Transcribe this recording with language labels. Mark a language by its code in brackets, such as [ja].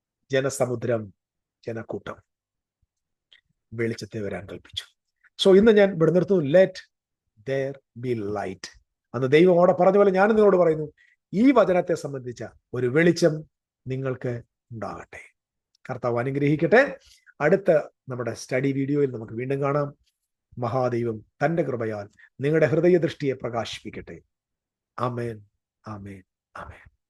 [ml] ജനസമുദ്രം, ജനക്കൂട്ടം വെളിച്ചത്തെ വരാൻ കൽപ്പിച്ചു. സോ ഇന്ന് ഞാൻ ഇവിടെ നിർത്തുന്നു. [en] Let there be light. [ml] അന്ന് ദൈവം അവിടെ പറഞ്ഞ പോലെ ഞാൻ നിങ്ങളോട് പറയുന്നു, ഈ വചനത്തെ സംബന്ധിച്ച ഒരു വെളിച്ചം നിങ്ങൾക്ക് ഉണ്ടാകട്ടെ. കർത്താവ് അനുഗ്രഹിക്കട്ടെ. അടുത്ത നമ്മുടെ സ്റ്റഡി വീഡിയോയിൽ നമുക്ക് വീണ്ടും കാണാം. മഹാദൈവം തന്റെ കൃപയാൽ നിങ്ങളുടെ ഹൃദയ ദൃഷ്ടിയെ പ്രകാശിപ്പിക്കട്ടെ. ആമേൻ, ആമേൻ, ആമേൻ.